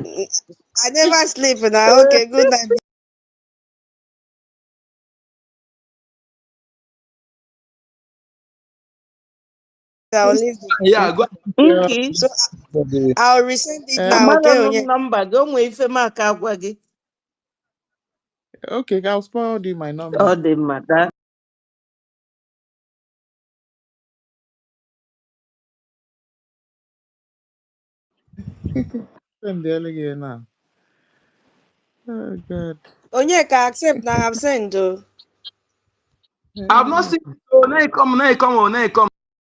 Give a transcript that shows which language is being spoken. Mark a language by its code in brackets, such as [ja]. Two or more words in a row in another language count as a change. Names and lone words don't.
[en] I never sleep now. Okay, good night. I'll leave the Yeah, go. Okay. So I'll resend it now. Amara Okay, no [ig] Onye? [en] number. Go with [ig] ife maka agwa gị. [en] Okay, I'll forward you my number. [ig] Ọ dị mma, daa. [en] Send the again now. Oh God. Onye can accept now. I've sent. I've not seen. Oh, now you come. Now you come. Oh, now you come.